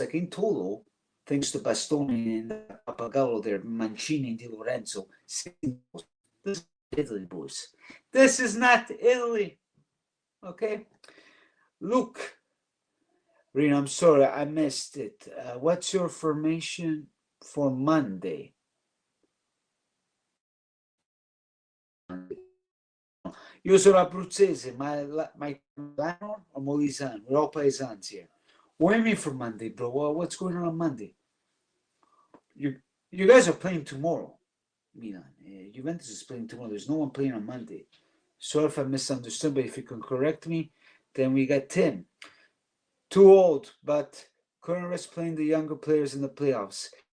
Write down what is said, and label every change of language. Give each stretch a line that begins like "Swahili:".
English: Like in total, thanks to Bastoni and Papagallo there, Mancini and Di Lorenzo, 6 goals. This is Italy, boys. This is not Italy. Okay? Look, Reno, I'm sorry, I missed it. What's your formation for Monday?
Italian: Io sono abruzzese, ma Milano or Molisano?
English: We're all paesans here. What do you mean for Monday, bro? What's going on Monday? You guys are playing tomorrow, Milan. Juventus is playing tomorrow. There's no one playing on Monday. Sorry if I misunderstood, but if you can correct me, then we got Tim. Too old, but current is playing the younger players in the playoffs.